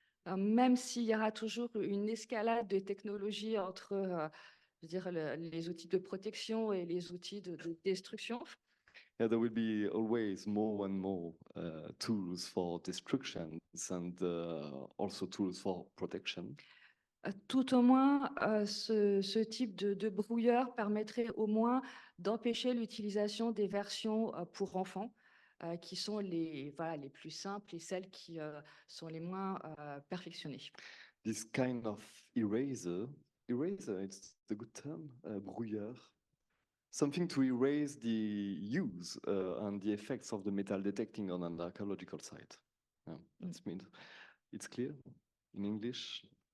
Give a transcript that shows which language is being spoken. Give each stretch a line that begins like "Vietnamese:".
French: Même s'il y aura toujours une escalade de technologies entre je veux dire, les outils de protection et les outils de destruction.
English: Yeah, there will be always more and more tools for destruction and also tools for protection.
French: Tout au moins, ce type de brouilleur permettrait au moins d'empêcher l'utilisation des versions pour enfants, qui sont les plus simples et celles qui sont les moins perfectionnées.
English: This kind of eraser, it's the good term, brouilleur, something to erase the use and the effects of the metal detecting on an archaeological site. Yeah, that's means it's clear in English.